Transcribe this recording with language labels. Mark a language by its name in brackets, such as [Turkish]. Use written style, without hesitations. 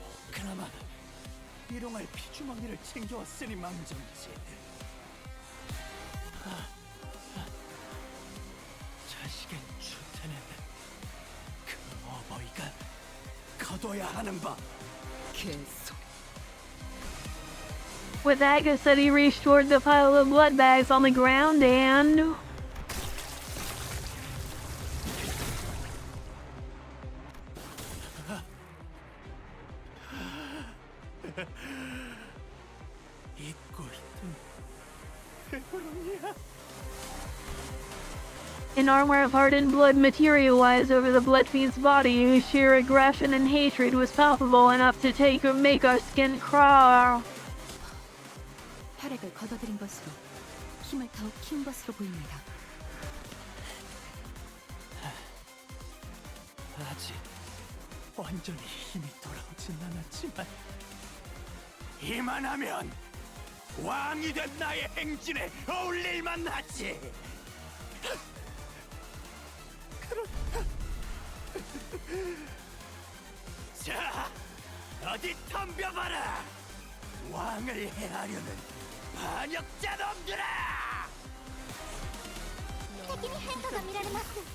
[Korean] 그나마 일용할 피주머니를 챙겨왔으니 망정이지. 자식의 주태는 그 어버이가 거둬야 하는 법. 계속. [English] With that, Gassetti reached toward the pile of blood bags on the ground and... [Korean] 잊고 있던 배부름이야. [English] An armor of hardened blood materialized over the Bloodfiend's body, whose sheer aggression and hatred was palpable enough to make our skin crawl. [Korean] 혈액을 걷어들인 것으로 힘을 더욱 키운 것으로 보입니다. 아직 완전히 힘이 돌아오진 않았지만 이만하면 왕이 된 나의 행진에 어울릴만 하지. 자, 어디 덤벼봐라. 왕을 해하려는 반역자 놈들아! [Japanese] 敵に変化が見られます